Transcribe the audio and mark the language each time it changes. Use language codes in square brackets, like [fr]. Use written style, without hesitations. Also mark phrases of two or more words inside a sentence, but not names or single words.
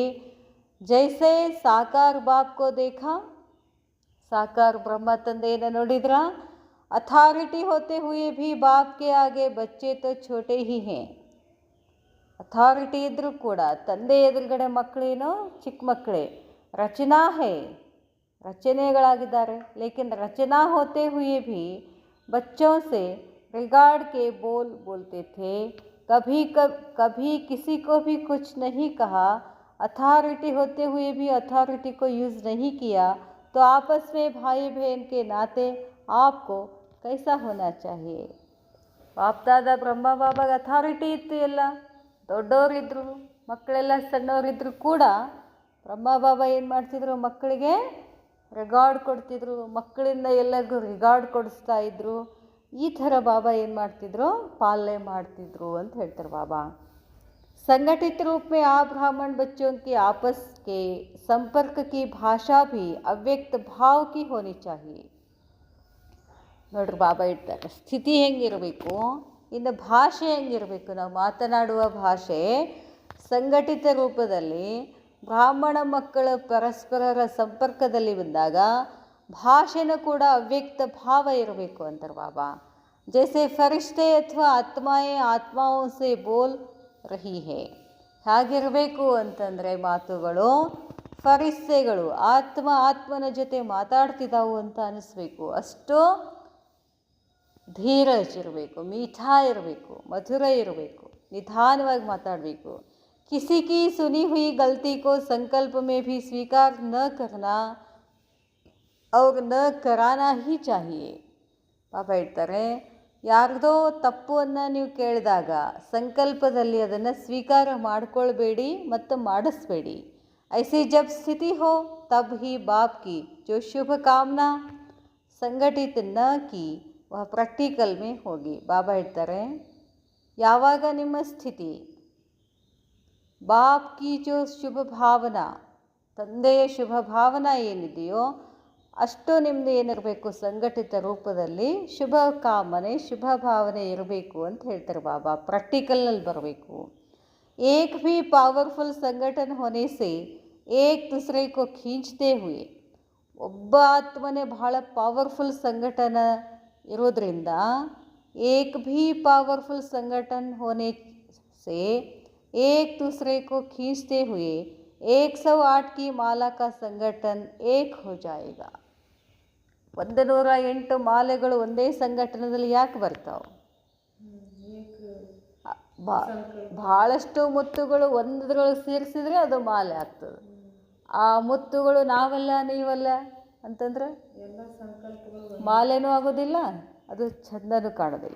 [hi] जैसे साकार बाप को देखा, [kn] ಸಾಕಾರ ಬ್ರಹ್ಮ ತಂದೆಯನ್ನು ನೋಡಿದ್ರ, [hi] अथॉरिटी होते हुए भी बाप के आगे बच्चे तो छोटे ही हैं. [kn] ಅಥಾರಿಟಿ ಇದ್ದರೂ ಕೂಡ ತಂದೆ ಎದುರುಗಡೆ ಮಕ್ಕಳೇನೋ ಚಿಕ್ಕ ಮಕ್ಕಳೇ. [hi] रचना है, ರಚನೆಗಳಾಗಿದ್ದಾರೆ. लेकिन रचना होते हुए भी बच्चों से रिगार्ड के बोल बोलते थे, कभी किसी को भी कुछ नहीं कहा, अथॉरिटी होते हुए भी अथॉरिटी को यूज़ नहीं किया, तो आपस में भाई बहन के नाते आपको कैसा होना चाहिए. [kn] ಬಾಪ್ದಾದ ಬ್ರಹ್ಮ ಬಾಬಾಗ ಅಥಾರಿಟಿ ಇತ್ತು, ಎಲ್ಲ ದೊಡ್ಡವರಿದ್ದರು, ಮಕ್ಕಳೆಲ್ಲ ಸಣ್ಣವರಿದ್ದರು ಕೂಡ ಬ್ರಹ್ಮ ಬಾಬಾ ಏನು ಮಾಡ್ತಿದ್ರು, ಮಕ್ಕಳಿಗೆ ರಿಗಾರ್ಡ್ ಕೊಡ್ತಿದ್ರು, ಮಕ್ಕಳಿಂದ ಎಲ್ಲರಿಗೂ ರಿಗಾರ್ಡ್ ಕೊಡಿಸ್ತಾ ಇದ್ದರು. ಈ ಥರ ಬಾಬಾ ಏನು ಮಾಡ್ತಿದ್ರು, ಪಾಲನೆ ಮಾಡ್ತಿದ್ರು ಅಂತ ಹೇಳ್ತಾರೆ ಬಾಬಾ. [hi] संगठित रूप में आप ब्राह्मण बच्चों की आपस के संपर्क की भाषा भी अव्यक्त भाव की होनी चाहिए. [kn] ನೋಡ್ರಿ ಬಾಬಾ ಇರ್ತಾರೆ, ಸ್ಥಿತಿ ಹೆಂಗಿರಬೇಕು, ಇನ್ನು ಭಾಷೆ ಹೆಂಗಿರಬೇಕು. ನಾವು ಮಾತನಾಡುವ ಭಾಷೆ ಸಂಘಟಿತ ರೂಪದಲ್ಲಿ ಬ್ರಾಹ್ಮಣ ಮಕ್ಕಳ ಪರಸ್ಪರರ ಸಂಪರ್ಕದಲ್ಲಿ ಬಂದಾಗ ಭಾಷೆನೂ ಕೂಡ ಅವ್ಯಕ್ತ ಭಾವ ಇರಬೇಕು ಅಂತಾರೆ ಬಾಬಾ. [hi] जैसे फ़रिश्ते अथवा आत्माएँ ಆತ್ಮಾओं से बोल रही है. [kn] ಹಾಗಿರಬೇಕು ಅಂತಂದರೆ ಮಾತುಗಳು ಫರಿಷ್ಠೆಗಳು ಆತ್ಮನ ಜೊತೆ ಮಾತಾಡ್ತಿದ್ದಾವು ಅಂತ ಅನಿಸ್ಬೇಕು. ಅಷ್ಟು ಧೀರಜ್ ಇರಬೇಕು, ಮೀಠಾ ಇರಬೇಕು, ಮಧುರ ಇರಬೇಕು, ನಿಧಾನವಾಗಿ ಮಾತಾಡಬೇಕು. [hi] किसी की सुनी हुई गलती को संकल्प में भी स्वीकार न करना और न कराना ही चाहिए. [kn] ಪಾಪ ಹೇಳ್ತಾರೆ, ಯಾರ್ದೋ ತಪ್ಪನ್ನು ನೀವು ಕೇಳಿದಾಗ ಸಂಕಲ್ಪದಲ್ಲಿ ಅದನ್ನು ಸ್ವೀಕಾರ ಮಾಡಿಕೊಳ್ಬೇಡಿ ಮತ್ತು ಮಾಡಿಸ್ಬೇಡಿ. [hi] ऐसी जब स्थिति हो तब ही बाप की जो शुभ कामना संगठित न की वह प्रैक्टिकल में होगी. [kn] ಬಾಬಾ ಹೇಳ್ತಾರೆ, ಯಾವಾಗ ನಿಮ್ಮ ಸ್ಥಿತಿ [hi] बाप की जो शुभ भावना, [kn] ತಂದೆಯ ಶುಭ ಭಾವನಾ ಏನಿದೆಯೋ ಅಷ್ಟು ನಿಮ್ಮದು ಏನಿರಬೇಕು, ಸಂಘಟಿತ ರೂಪದಲ್ಲಿ ಶುಭ ಕಾಮನೆ ಶುಭ ಭಾವನೆ ಇರಬೇಕು ಅಂತ ಹೇಳ್ತಾರೆ ಬಾಬಾ. ಪ್ರಾಕ್ಟಿಕಲ್ನಲ್ಲಿ ಬರಬೇಕು. [hi] एक भी पावरफुल संगठन होने से एक दूसरे को खींचते हुए. [kn] ಒಬ್ಬ ಆತ್ಮನೇ ಬಹಳ ಪವರ್ಫುಲ್ ಸಂಘಟನೆ ಇರೋದ್ರಿಂದ [hi] एक भी पावरफुल संगठन होने से एक दूसरे को खींचते हुए 108 की माला का संगठन एक हो जाएगा. [kn] 108 ಮಾಲೆಗಳು ಒಂದೇ ಸಂಘಟನೆಯಲ್ಲಿ ಯಾಕೆ ಬರ್ತಾವೆ? ಭಾಳಷ್ಟು ಮುತ್ತುಗಳು ಒಂದ್ರೊಳಗೆ ಸೇರಿಸಿದ್ರೆ ಅದು ಮಾಲೆ ಆಗ್ತದೆ. ಆ ಮುತ್ತುಗಳು ನಾವಲ್ಲ ನೀವಲ್ಲ ಅಂತಂದ್ರೆ ಮಾಲೆನೂ ಆಗೋದಿಲ್ಲ, ಅದು ಚಂದನೂ ಕಾಣೋದಿಲ್ಲ.